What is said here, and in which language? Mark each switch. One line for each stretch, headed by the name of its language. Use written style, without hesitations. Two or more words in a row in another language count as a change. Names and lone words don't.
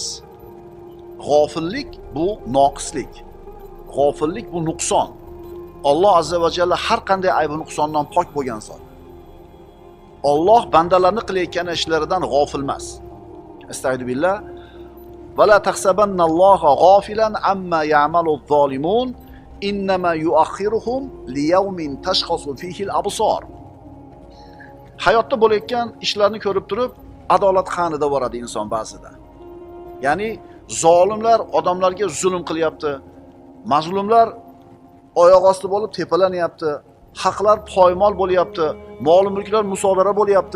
Uzbek: G'ofillik bu noqislik. G'ofillik bu nuqson. Alloh
Arabic: azza va jalla
Uzbek: har qanday ayb nuqsondan pok bo'lgan zot. Alloh bandalarni qilayotgan ishlaridan g'ofil emas.
Arabic: أستغفر الله. ولا تحسبن الله غافلا عما يعمل الظالمون إنما يؤخرهم ليوم تشخص فيه الأبصار.
Uzbek: Hayotda bo'layotgan ishlarni ko'rib turib, adolat qanida boradi inson ba'zida. Ya'ni zolimlar odamlarga zulm qilyapti. Mazlumlar oyoq osti bo'lib tepalanyapti. Haqlar poymol bo'lyapti. Mol-mulklar musodara bo'lyapti.